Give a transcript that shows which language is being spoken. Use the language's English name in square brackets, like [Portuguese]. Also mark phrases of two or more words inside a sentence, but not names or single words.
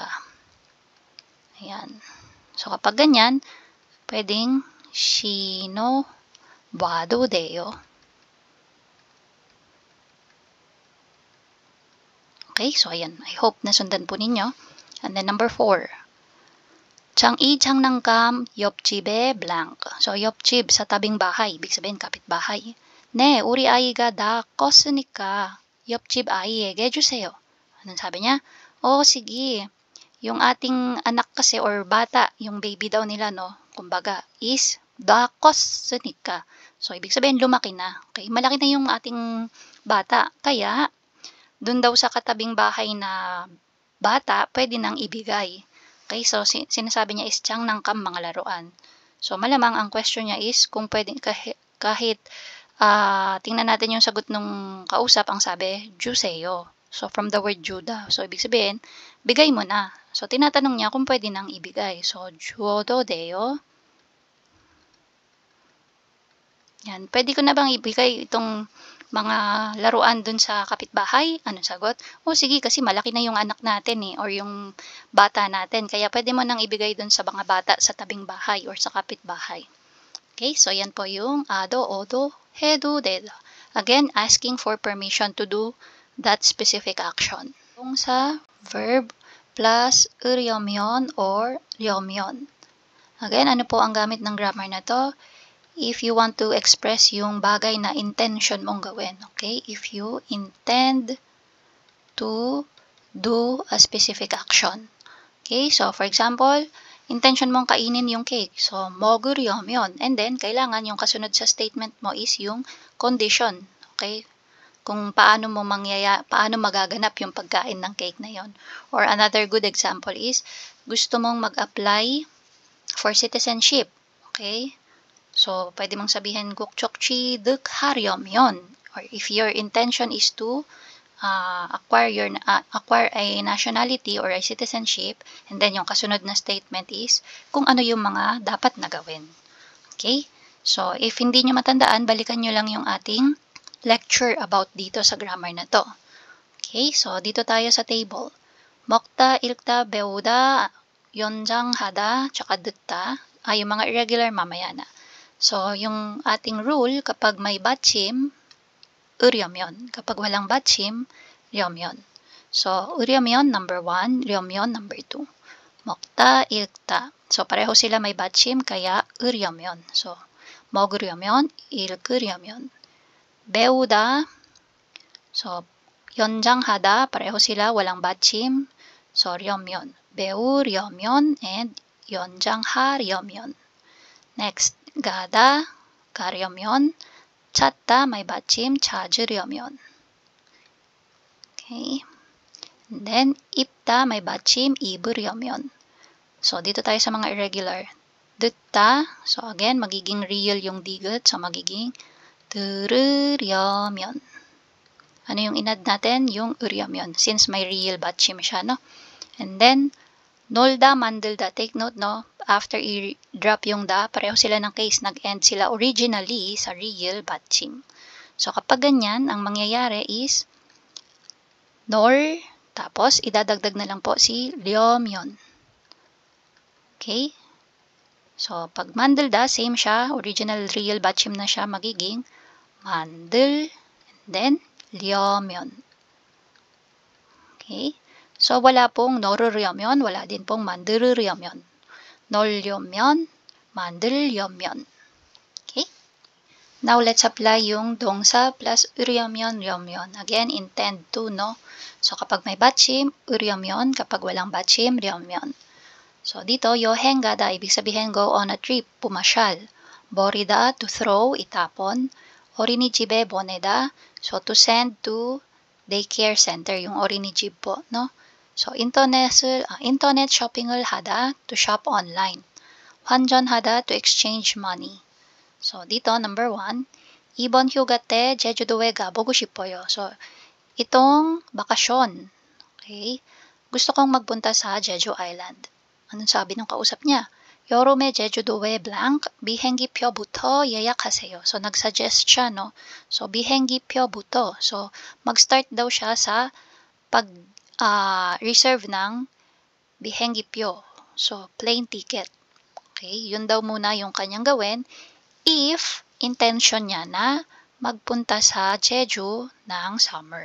[Filipino] Ayan. So, kapag ganyan, pwedeng shinobado deyo. Okay? So, ayan. I hope nasundan po ninyo. [English] And then, [Korean] number 4. Chang-i chang nangkam 옆집에 blank. [Filipino] So, 옆집 sa tabing bahay. Ibig sabihin, kapitbahay. [Korean] Ne, 우리 아이가 다 컸으니까 옆집 아이에게 주세요. [Filipino] Anong sabi niya? Oh, sige. Yung ating anak kasi or bata, yung baby daw nila, no? Kumbaga, is da 컸으니까. So, ibig sabihin, lumaki na. Okay? Malaki na yung ating bata. Kaya, dun daw sa katabing bahay na bata, pwede nang ibigay. Okay, so sinasabi niya is tiyang nangkam mga laruan. So malamang ang question niya is kung pwede kahit tingnan natin yung sagot nung kausap, ang sabi, juseyo. [English] So, from the word 주다. So, [Filipino] ibig sabihin, bigay mo na. So, tinatanong niya kung pwede nang ibigay. So, [Korean] 주어도 돼요? [Filipino] Yan. Pwede ko na bang ibigay itong mga laruan dun sa kapitbahay? Anong sagot? O sige, kasi malaki na yung anak natin or yung bata natin. Kaya pwede mo nang ibigay dun sa mga bata sa tabing bahay or sa kapitbahay. Okay, so yan po yung ado, odo, hedo, dedo. [English] Again, asking for permission to do that specific action. [Filipino] Kung sa verb plus 으려면 or 려면. Again, ano po ang gamit ng grammar na to? [English] If you want to express [Filipino] yung bagay na intention mong gawin. Okay? [English] If you intend to do a specific action. [Filipino] Okay? So, [English] for example, [Filipino] intention mong kainin yung cake. [Korean] So, 먹으려면. [Filipino] And then, kailangan yung kasunod sa statement mo is yung condition. Okay? Kung paano magaganap yung pagkain ng cake na yon. [English] Or another good example is, [Filipino] gusto mong mag- [English] apply for citizenship. [Filipino] Okay? So, pwede mong sabihin, [Korean] 국적지 득하려면. [English] Or if your intention is to acquire a nationality or a citizenship, and then [Filipino] yung kasunod na statement is kung ano yung mga dapat na gawin. [English] Okay? [Filipino] So, if hindi nyo matandaan, balikan nyo lang yung ating lecture about dito sa grammar na to. Okay? So, dito tayo sa table. [Korean] 먹다, 읽다, 배우다, 연장하다, tsaka 듣다. [Filipino] Yung mga irregular mamaya na. So, yung ating rule, kapag may 받침, 으려면. Kapag walang 받침, 려면. So, 으려면 number 1, 려면 number 2. [Korean] 먹다, 읽다. [Filipino] So, pareho sila may 받침, kaya 으려면. [Korean] So, 먹으려면, 읽으려면. 배우다. So, 연장하다. [Filipino] Pareho sila, walang 받침. So, [Korean] 려면. 배우려면 and 연장하려면. Next, 가다, 가려면. 찾다, may 받침, 찾으려면. [Filipino] Okay. [English] And then, [Korean] 입다, may 받침, 입으려면. [Filipino] So, dito tayo sa mga irregular. 듣다, so again, magiging real yung digot. So, magiging 들으려면. Ano yung inad natin? Yung 으려면. Since may real 받침 siya, no? [English] And then, [Korean] 놀다, 만들다. [English] Take note, no? [Filipino] After i-drop yung da, pareho sila ng case. Nag-end sila originally sa real 받침. So, kapag ganyan, ang mangyayari is nor, tapos idadagdag na lang po si 려면. Okay? So, pag 만들다, same siya. Original real 받침 na siya. Magiging 만들, and then 려면. Okay? So, wala pong 넣으려면, wala din pong 만들으려면. [Korean] 넣으려면, 만들려면. [English] Okay? Now, let's apply yung 동사 plus 으려면, 려면. Again, intend to, no? So, [Filipino] kapag may 받침, 으려면. Kapag walang 받침, 려면. So, dito, [Korean] 여행 가다, [Filipino] ibig sabihin [English] go on a trip, [Filipino] pumasyal. [Korean] 버리다, [English] to throw, [Filipino] itapon. [Korean] 어린이집에 보내다, [English] so to send to daycare center, [Filipino] yung 어린이집 po, no? [Korean] So, [English] internet shopping [Korean] 을 하다, [English] to shop online. [Korean] 환전하다, [English] to exchange money. [Korean] So, [Filipino] dito, number 1, [Korean] 이번 휴가 때 제주도에 가보고 싶어요. [Filipino] So, itong bakasyon, okay? Gusto kong magpunta sa Jeju Island. Anong sabi ng kausap niya? [Korean] 여름에 제주도에 blank, 비행기표부터 예약하세요. [Filipino] So, nag-suggest siya, no? So, 비행기표부터. So, mag-start daw siya sa reserve ng 비행기표. [English] So, plane ticket. Okay? [Filipino] Yun daw muna yung kanyang gawin if intention niya na magpunta sa Jeju ng summer.